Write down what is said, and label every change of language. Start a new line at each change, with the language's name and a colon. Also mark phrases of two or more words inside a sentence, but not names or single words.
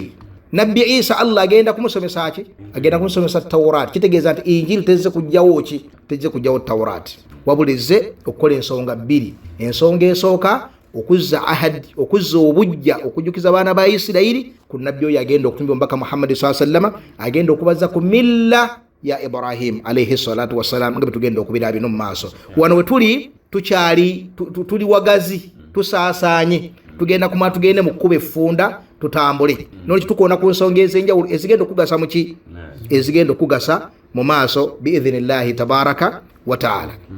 Ganda: Nabbi Isa Allah agenda kumusomesa ki? Agenda kumusomesa Tawrat. Kitegeeza nti injili tezze kujjawo ki? Tezze kujjawo Tawrat, wabulizze okukola ensonga bbiri. Ensonga esooka okuzza ahadi, okuzza obujja, okujjukiza abaana ba Isirayiri ku nabbi oyo agenda okutumbya omubaka Muhammad
Arabic: صلى الله عليه وسلم,
Ganda: agenda okubaza ku milla ya Ibrahim
Arabic: عليه الصلاة والسلام,
Ganda: nga betugenda okubira bino mu maaso. Wano we tuli tuli wagazi, tusaasaanye, tugenda kumala tugende mu kkuba effunda tutambule. Nolwekyo tukoona ku nsonga ez'enjawulo ezigenda okugasa mu ki? Ezigenda okugasa mu maaso
Arabic: بإذن الله تبارك وتعالى.